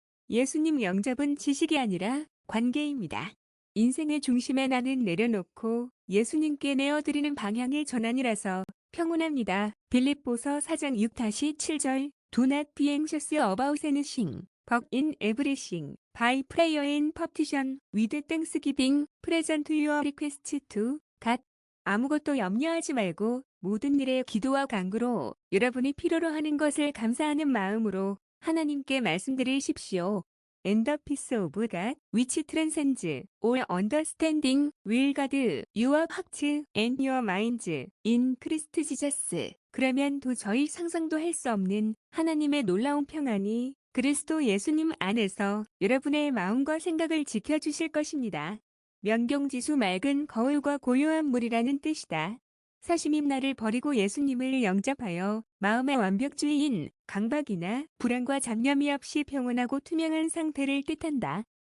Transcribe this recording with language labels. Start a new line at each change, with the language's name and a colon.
Korean: 예수님 영접은 지식이 아니라 관계입니다. 인생의 중심에 나는 내려놓고 예수님께 내어드리는 방향의 전환이라서 평온합니다. 빌립보서 4장 6-7절
English: Do not be anxious about anything, but in everything, by prayer and petition, with thanksgiving, present your requests to God.
Korean: 아무것도 염려하지 말고 모든 일에 기도와 간구로 여러분이 필요로 하는 것을 감사하는 마음으로 하나님께 말씀드리십시오.
English: And the peace of God, which transcends all understanding, will guard your hearts and your minds in Christ Jesus.
Korean: 그러면 도저히 상상도 할 수 없는 하나님의 놀라운 평안이 그리스도 예수님 안에서 여러분의 마음과 생각을 지켜주실 것입니다. 명경지수 맑은 거울과 고요한 물이라는 뜻이다. 사심이 나를 버리고 예수님을 영접하여 마음의 완벽주의인 강박이나 불안과 잡념이 없이 평온하고 투명한 상태를 뜻한다.